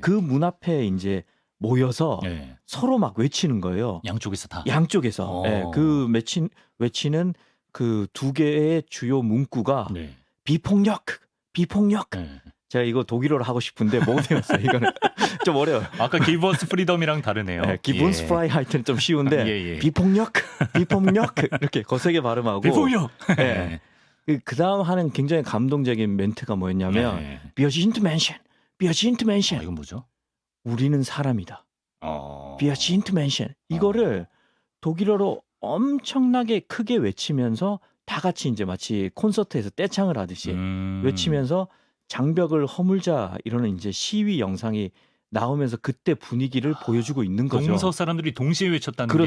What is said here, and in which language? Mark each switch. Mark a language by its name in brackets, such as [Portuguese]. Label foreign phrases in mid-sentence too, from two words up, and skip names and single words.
[Korean] 그 문 앞에 이제 모여서 예. 서로 막 외치는 거예요. 양쪽에서 다. 양쪽에서. 예, 그 외치는 그 두 개의 주요 문구가 네. 비폭력, 비폭력. 네. 제가 이거 독일어로 하고 싶은데 못 외웠어요. 이거는 좀 어려워요. 아까 [English] Give us freedom [Korean] 이랑 다르네요. 네, 기본스 프라이 할 때는 좀 쉬운데 예. 비폭력, 비폭력 이렇게 거세게 발음하고 비폭력. 예. 그 다음 하는 굉장히 감동적인 멘트가 뭐였냐면 [German] Wir sind Menschen, wir sind Menschen. [Korean] 이건 뭐죠? 우리는 사람이다. [German] Wir sind Menschen. [Korean] 이거를 독일어로 엄청나게 크게 외치면서 다 같이 이제 마치 콘서트에서 떼창을 하듯이 외치면서 장벽을 허물자 이러는 이제 시위 영상이 나오면서 그때 분위기를 보여주고 있는 거죠. 동서 사람들이 동시에 외쳤다는 게